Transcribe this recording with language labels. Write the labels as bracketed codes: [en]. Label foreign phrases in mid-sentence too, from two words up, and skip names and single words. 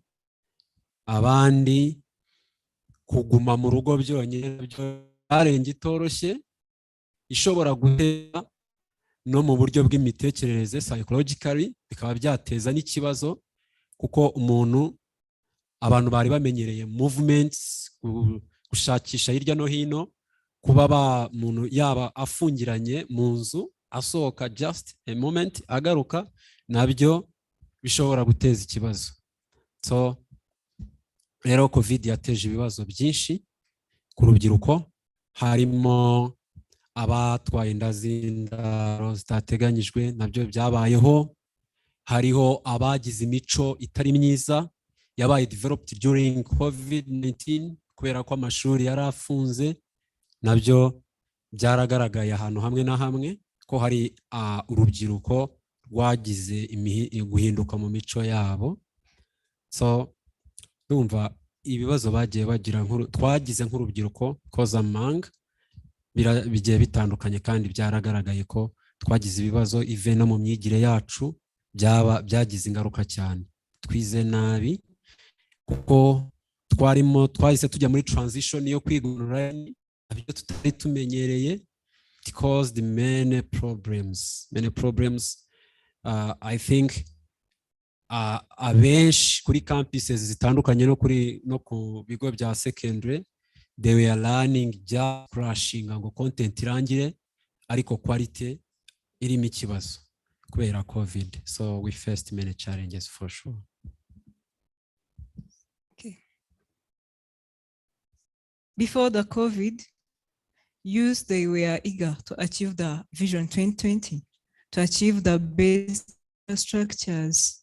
[rw] abandi kuguma mu rugo byonyine challenge itoroshye ishobora gutera no mu buryo bw'imitekerereze psychologically, bikaba byateza n'ikibazo, kuko abantu bari bamenyereye movements, gushakisha hirya no hino, kuba umuntu yaba afungiranye mu nzu asohoka [en] just a moment [rw] agaruka, nabyo bishobora guteza ikibazo. So rero COVID yateje ibibazo byinshi ku rubyiruko, harimo abatwaye inda z'indaro zitateganyijwe, nabyo byabayeho. Hariho abagize imico itari myiza yabaye [en] developed during COVID-19 [rw] kubera ko amashuri yari afunze, nabyo byaragaragaye ahantu hamwe na hamwe ko hari urubyiruko rwagize guhinduka mu mico yabo. So ndumva ibibazo bagiye bagira twagize nk'urubyiruko kozamanga bigiye bitandukanye, kandi byaragaragaye ko twagize ibibazo even no mu myigire yacu byagize ingaruka cyane. Twize nabi kuko twahise tujya muri transition yo kwiga online, abyo tutari tumenyereye. [en] It caused many problems. I think [rw] abenshi kuri campuses zitandukanye no ku bigo bya secondary, [en] they were learning just crashing [rw] ngo content irangire, ariko quality irimo ikibazo kubera COVID. [en] So we faced many challenges for sure. Okay. Before the COVID, youth, they were eager to achieve the Vision 2020, to achieve the best structures.